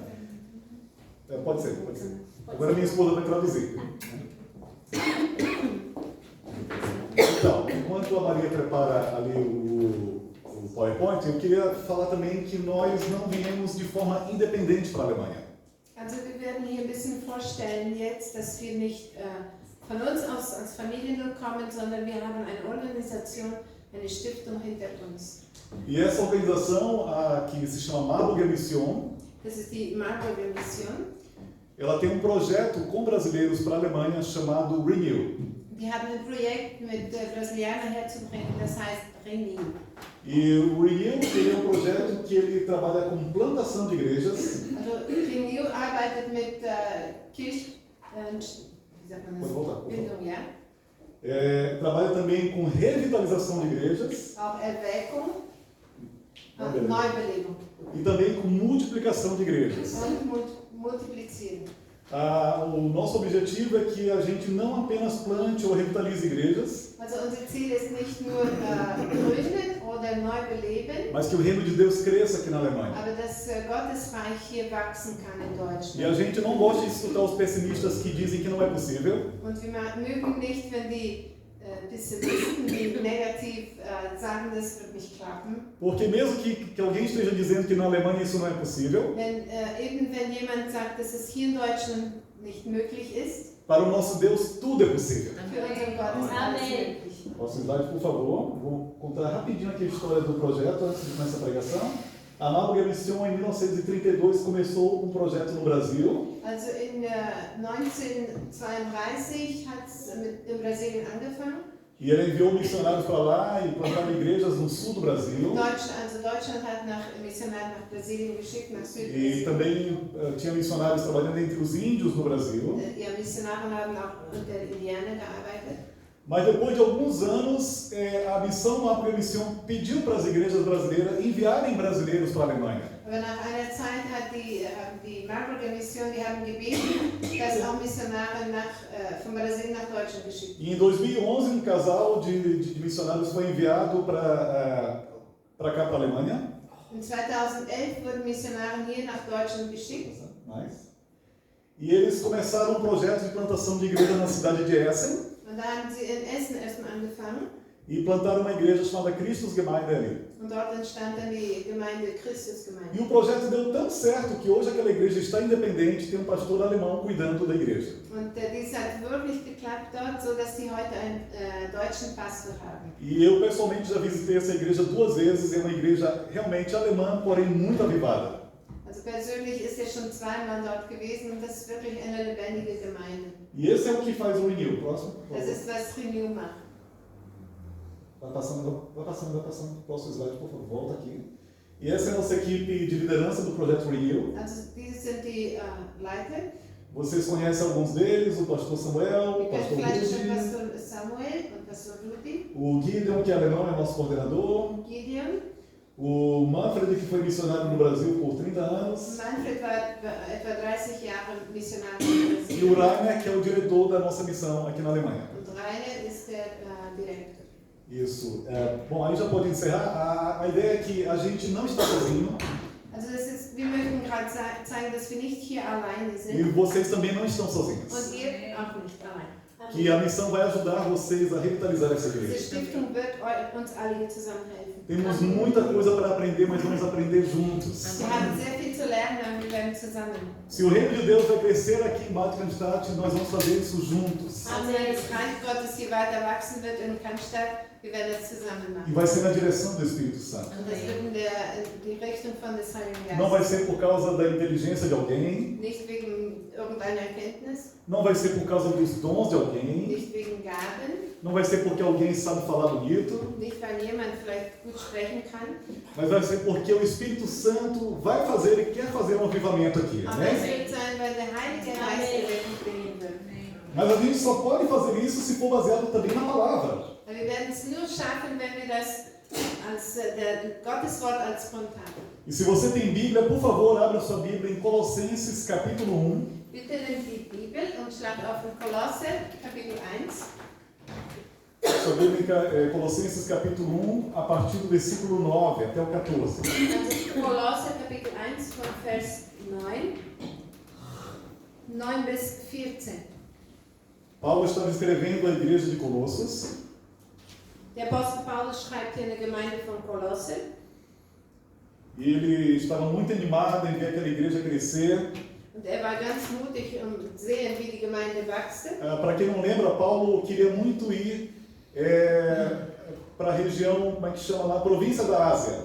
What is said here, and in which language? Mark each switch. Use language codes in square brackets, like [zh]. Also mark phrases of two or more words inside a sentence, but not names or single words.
[pt] Pode ser. Agora minha esposa vai traduzir. Então, enquanto a Maria prepara ali o PowerPoint, eu queria falar também que nós não viemos de forma independente para a Alemanha. [de] Also wir werden hier ein bisschen vorstellen jetzt, dass wir nicht von uns aus als Familie nur kommen, sondern wir haben eine Organisation, eine Stiftung hinter uns. [pt] E essa organização, que se chama Marburger Mission, [de] Das ist die Marburger Mission. [pt] ela tem um projeto com brasileiros para a Alemanha chamado Renew. [de] Die haben ein Projekt mit Brasilianern herzubringen, das heißt Renew. [pt] E o Renew ele é um projeto que ele trabalha com plantação de igrejas. [de] Also Renew arbeitet mit wie sagt man das? Bildung, ja. [pt] Trabalha também com revitalização de igrejas. [de] Auch Erweckung, Neubelebung. [pt] E também com multiplicação de igrejas. [de] Und multiplizieren. [pt] O nosso objetivo é que a gente não apenas plante ou revitalize igrejas, [de] Also unser Ziel ist nicht nur gründen oder neu beleben, [pt] mas que o reino de Deus cresça aqui na Alemanha. [de] aber dass Gottes Reich hier wachsen kann in [pt] E a [de] Deutschland. [pt] gente não gosta de escutar os pessimistas que dizem que não é possível, [de] Und wir mögen nicht, wenn die Pessimisten, die negativ sagen, das wird nicht klappen. [pt] porque mesmo que alguém esteja dizendo que na Alemanha isso não é possível, [de] Wenn jemand sagt, dass es hier in Deutschland nicht möglich ist, [pt] para o nosso Deus tudo é possível. [de] für unseren Gott ist alles Amen. möglich. [pt] Próximo slide, por favor. Vou contar rapidinho aqui a história do projeto antes de começar a pregação. A Marburger Mission, em 1932, começou um projeto no Brasil. [de] Also in 1932 hat es in Brasilien angefangen. [pt] E ele enviou missionários para lá e plantaram igrejas no sul do Brasil. [de] Deutschland hat Missionare nach Brasilien geschickt, nach [pt] E [de] Südbrasilien. [pt] também tinha missionários trabalhando entre os índios no Brasil. [de] Ja, Missionare haben auch unter Indianern gearbeitet. [pt] Mas depois de alguns anos, a missão Marburger Mission pediu para as igrejas brasileiras enviarem brasileiros para a Alemanha. [de] Aber nach einer Zeit hat die Marburger Mission, die haben gebeten, dass auch Missionare von Brasilien nach Deutschland geschickt [pt] E em 2011, um casal de missionários foi enviado para cá, para a Alemanha. [de] In 2011 wurden Missionare hier nach Deutschland geschickt. Nice. [pt] E eles começaram um projeto de plantação de igreja na cidade de Essen. [de] Und da haben sie in Essen erstmal angefangen. [pt] E plantaram uma igreja chamada Christusgemeinde ali. [de] Und dort entstand dann die Gemeinde, Christusgemeinde. [pt] E o projeto deu tão certo que hoje aquela igreja está independente, tem um pastor alemão cuidando da igreja. [de] Und dies hat wirklich geklappt dort, so dass sie heute einen deutschen Pastor haben. [pt] E eu pessoalmente já visitei essa igreja 2 vezes, é uma igreja realmente alemã, porém muito avivada. [de] Also persönlich ist er schon zweimal dort gewesen und das ist wirklich eine lebendige Gemeinde. [pt] E esse é o que faz o Renew. Próximo, por [de] Das [pt] favor. [de] ist, was Renew macht. [pt] Vai passando. Próximo slide, por favor, volta aqui. E essa é a nossa equipe de liderança do projeto Renew. [de] Also diese sind die Leiter. [pt] Vocês conhecem alguns deles, o pastor Samuel, o [de] Wir kennen [pt] pastor [de] vielleicht schon [pt] Rudi, [de] Pastor Samuel und Pastor Rudi, [pt] o Gideon, que é alemão, é nosso coordenador, [de] Gideon. [pt] o Manfred, que foi missionário no Brasil por 30 anos, [de] Manfred war etwa 30 Jahre Missionar in [pt] e o [de] Brasilien. [pt] Rainer, que é o diretor da nossa missão aqui na Alemanha. [de] Und Rainer ist der Direktor. [pt] Isso. Bom, aí já pode encerrar. A ideia é que a gente não está sozinho [de] Also wir möchten gerade zeigen, dass wir nicht hier alleine [pt] e [de] sind [pt] vocês também não estão sozinhos. [de] und ihr auch nicht allein. [pt] Que a missão vai ajudar vocês a revitalizar essa [de] Diese [pt] igreja. [de] Stiftung wird uns alle hier zusammenhelfen. [pt] Temos muita coisa para aprender, mas vamos aprender juntos. [de] Wir haben sehr viel zu lernen und wir werden zusammen. [pt] Se o reino de Deus vai crescer aqui em Bad Cannstatt, nós vamos fazer isso juntos. [de] Also wenn das Reich Gottes hier weiter wachsen wird in Cannstatt, wir werden das zusammen [pt] E [de] machen. [pt] vai ser na direção do Espírito Santo. [de] Und das wird in die Richtung von des Heiligen [pt] Não vai [de] Geistes. [pt] ser por causa da inteligência de alguém, [de] Nicht wegen irgendeiner Erkenntnis, [pt] não vai ser por causa dos dons de alguém, [de] nicht wegen Gaben, [pt] não vai ser porque alguém sabe falar bonito, [de] nicht weil jemand vielleicht gut sprechen kann, [pt] mas vai ser porque o Espírito Santo vai fazer e quer fazer um avivamento aqui, [de] aber es [pt] né? [de] wird sein, weil der Heilige Geist Erweckung bringen wird. [pt] Mas a gente só pode fazer isso se for baseado também na palavra. [de] Aber wir werden es nur schaffen, wenn wir das als Gottes Wort als Grund haben. [pt] E se você tem Bíblia, por favor, abra sua Bíblia em Colossenses capítulo 1. [de] Bitte nehmt die Bibel und schlagt auf in Kolosser, Kapitel 1. [pt] Sua Bíblia, Colossenses capítulo 1, a partir do versículo 9 até o 14. [de] Also Kolosser Kapitel 1 von Vers 9 bis 14. [pt] Paulo estava escrevendo à igreja de Colossos. [de] Der Apostel Paulus schreibt hier in der Gemeinde von Kolosse. [pt] E ele estava muito animado em ver aquela igreja crescer. [de] Und war ganz mutig sehen, wie die Gemeinde wächst. [pt] Para quem não lembra, Paulo queria muito ir para a região, como é que chama lá, província da Ásia.